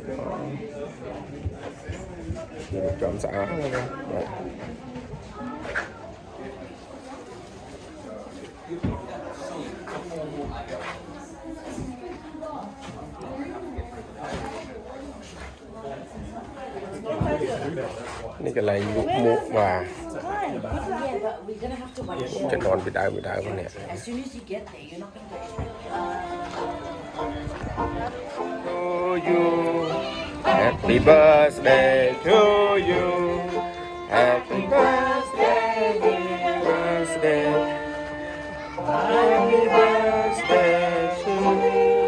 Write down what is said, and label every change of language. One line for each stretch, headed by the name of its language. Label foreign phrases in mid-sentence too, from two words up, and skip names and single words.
Khmer: គេចំស្អាតបាទនេះកន្លែងលក់មុខបាទចំនួនពីដើមនេះ
English: As soon as you get there, you're not going to get To you Happy birthday to you Happy birthday dear birthday Happy birthday to you